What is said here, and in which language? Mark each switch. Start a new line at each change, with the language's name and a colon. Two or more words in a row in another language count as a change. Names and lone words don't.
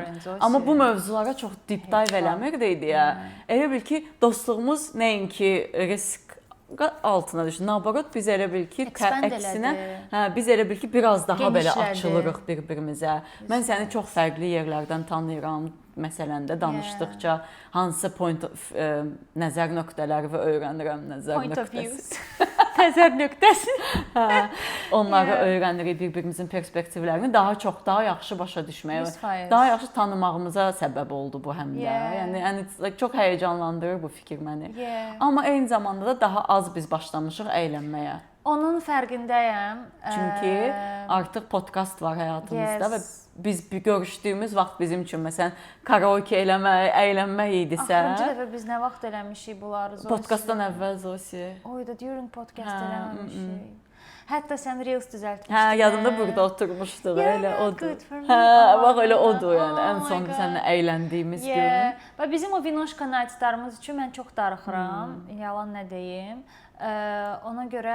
Azerbaijani: Amma bu mövzulara çox
English: deep dive
Azerbaijani: eləmirdik deyə. Elə bil ki, dostluğumuz nəinki risk altına düşür. Nabarot biz elə bil ki, Expand əksinə, elədi. biz elə bil ki, biraz daha belə Genişlədi. açılırıq bir-birimizə. Mən səni çox fərqli yerlərdən tanıyıram. Məsələn də danışdıqca hansı
English: point of
Azerbaijani: nəzər nöqtələri və öyrənirəm nəzər
English: Point of
Azerbaijani: nöqtəsi. views. Nəzər nöqtəsi. Onları öyrənirik, bir-birimizin perspektivlərini daha çox, daha yaxşı başa düşməyə, 100%. daha yaxşı tanımağımıza səbəb oldu bu həm də. Yəni çox həyəcanlandırır bu fikir məni. Amma eyni zamanda da daha az biz başlamışıq əylənməyə. Onun fərqindəyəm. Çünki artıq podkast var həyatımızda və biz görüşdüyümüz vaxt bizim üçün məsələn karaoke eləmək, əylənmək idisə. Axırıncı dəfə biz nə vaxt eləmişik bunları? Podkastdan əvvəl Zosi. Oy da
English: during podcast
Azerbaijani: eləməmişik. Hətta sən reels düzəltmişdin. Hə, yadımda burada oturmuşduq, elə odur. Hə, bax elə odur yəni. Ən son səninlə əyləndiyimiz gün. Və bizim o Vinoşka nightlarımız üçün mən çox darıxıram. Yalan nə deyim. Ona görə